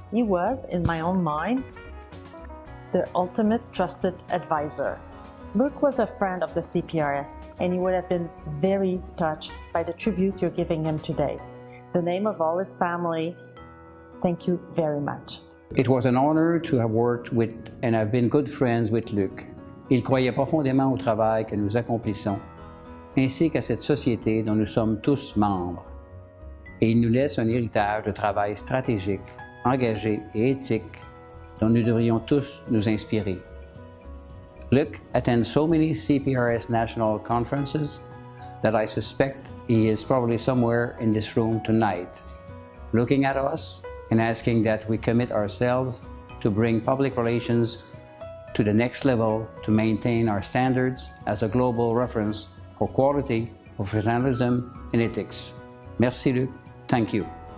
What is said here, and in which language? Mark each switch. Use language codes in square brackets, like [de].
[en] He was, in my own mind, the ultimate trusted advisor. Luc was a friend of the CPRS, and he would have been very touched by the tribute you're giving him today. In the name of all his family, thank you very much. It was an honor to have worked with and have been good friends with Luc. [fr] Il croyait profondément au travail que nous accomplissons, ainsi qu'à cette société dont nous sommes tous membres. Et il nous laisse un héritage de travail stratégique, engagé et éthique dont nous devrions tous nous inspirer. [en] Luc attends so many CPRS national conferences that I suspect he is probably somewhere in this room tonight, looking at us and asking that we commit ourselves to bring public relations to the next level to maintain our standards as a global reference for quality, professionalism, and ethics. [fr] Merci Luc. [en] Thank you.